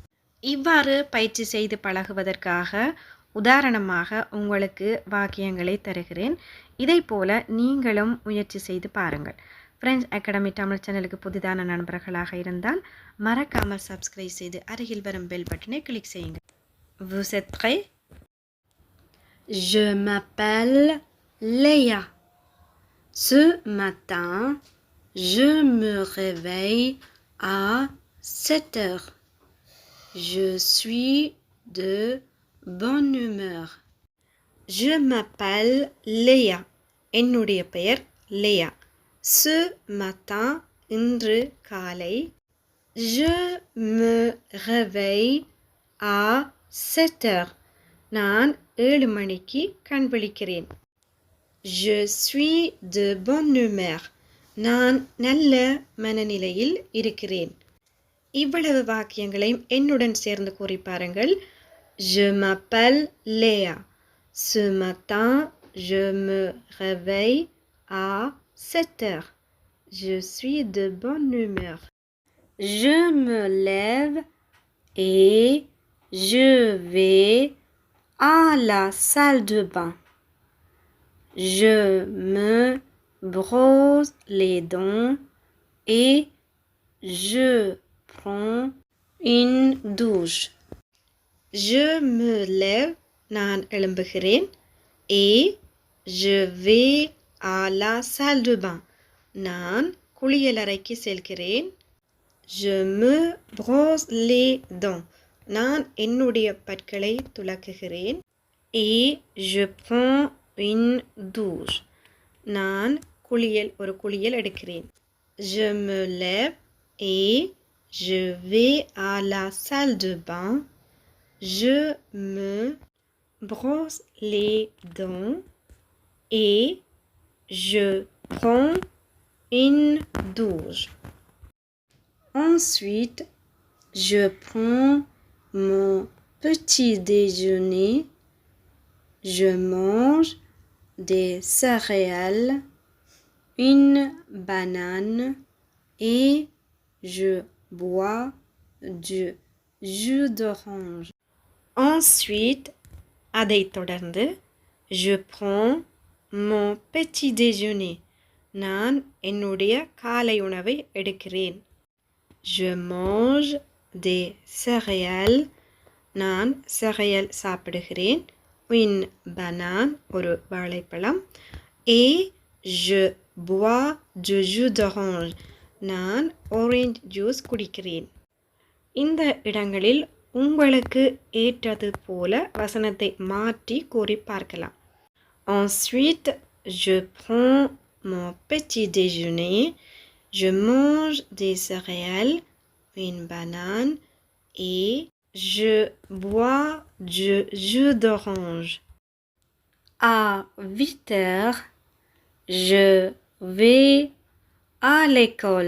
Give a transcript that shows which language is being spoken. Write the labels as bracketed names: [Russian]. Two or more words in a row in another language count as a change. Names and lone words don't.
[Tamil] இவ்வாறு பயிற்சி செய்து பழகுவதற்காக உதாரணமாக உங்களுக்கு வாக்கியங்களை தருகிறேன். இதை போல நீங்களும் முயற்சி செய்து பாருங்கள். பிரெஞ்சு அகாடமி தமிழ் சேனலுக்கு புதிதான நண்பர்களாக இருந்தால் மறக்காமல் சப்ஸ்கிரைப் செய்து அருகில் வரும் [English] bell button click [Tamil] செய்யுங்கள். [French] Vous êtes prêts? Je m'appelle Léa. Ce matin, je me réveille à 7 heures. Je suis de bonne humeur. Je m'appelle Léa. [Tamil] என்னுடைய பெயர் லேயா. [French] Ce matin, [Tamil] இன்று காலை. [French] Je me réveille à 7 heures. [Tamil] நான் 7 மணிக்கு கண் விழிக்கிறேன். [French] Je suis de bonne humeur. [Tamil] நான் நல்ல மனநிலையில் இருக்கிறேன். இவ்வளவு வாக்கியங்களையும் என்னுடன் சேர்ந்து கூறி பாருங்கள். [French] Je m'appelle Léa. Ce matin, je me réveille à 7 heures. Je suis de bonne humeur. Je me lève et je vais à la salle de bain. Je me brosse les dents et je prends une douche. Je me lève, [Tamil] நான் எழும்புகிறேன். [French] Et je vais à la salle de bain, [Tamil] நான் குளியலறைக்கு செல்கிறேன். [French] Je me brosse les dents, [Tamil] நான் என்னுடைய பற்களை துலக்குகிறேன். [French] Et je prends une douche, [Tamil] நான் ஒரு குளியல் எடுக்கிறேன். [French] Je me lève et je vais à la salle de bain. Je me brosse les dents et je prends une douche. Ensuite, je prends mon petit déjeuner. Je mange des céréales, une banane et je bois du jus d'orange. Ensuite, [Tamil] அதைத் தொடர்ந்து [French] je prends mon petit déjeuner, [Tamil] நான் என்னுடைய காலை உணவை எடுக்கிறேன். [French] Je mange des céréales, [Tamil] நான் céréales சாப்பிடுகிறேன். [French] Une banane, [Tamil] ஒரு வாழைப்பழம். [French] Et je bois du jus d'orange, [Tamil] நான் [English] orange juice [Tamil] குடிக்கிறேன். இந்த இடங்களில் உங்களுக்கு ஏற்றது போல வசனத்தை மாற்றி கூறி பார்க்கலாம். [French] Ensuite, je prends mon petit déjeuner. Je mange des céréales, une banane et je bois du jus d'orange. À 8 heures, je vais à l'école.